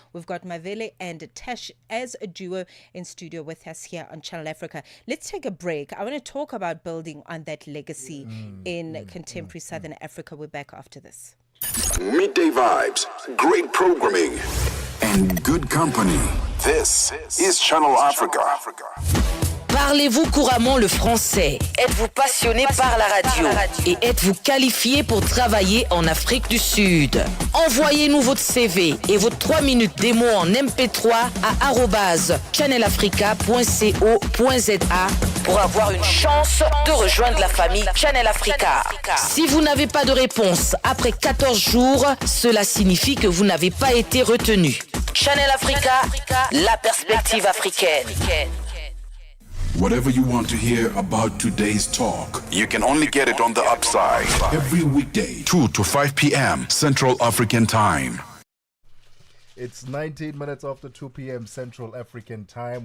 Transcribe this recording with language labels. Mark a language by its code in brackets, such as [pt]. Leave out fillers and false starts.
[en] We've got Mavele and Tesh as a duo in studio with us here on Channel Africa. Let's take a break. I want to talk about building on that legacy in contemporary Southern Africa. We're back after this. Midday vibes, great programming, and good company. This is Channel Africa. [fr] Parlez-vous couramment le français? Êtes-vous passionné par la radio? Et êtes-vous qualifié pour travailler en Afrique du Sud? Envoyez-nous votre CV et vos 3 minutes démo en MP3 à @channelafrica.co.za pour avoir une chance de rejoindre la famille Channel Africa. Si vous n'avez pas de réponse après 14 jours, cela signifie que vous n'avez pas été retenu. Channel Africa, la perspective africaine. [en] Whatever you want to hear about today's talk, you can only get it on the Upside. Every weekday, 2 to 5 p.m. Central African Time. It's 19 minutes after 2 p.m. Central African Time.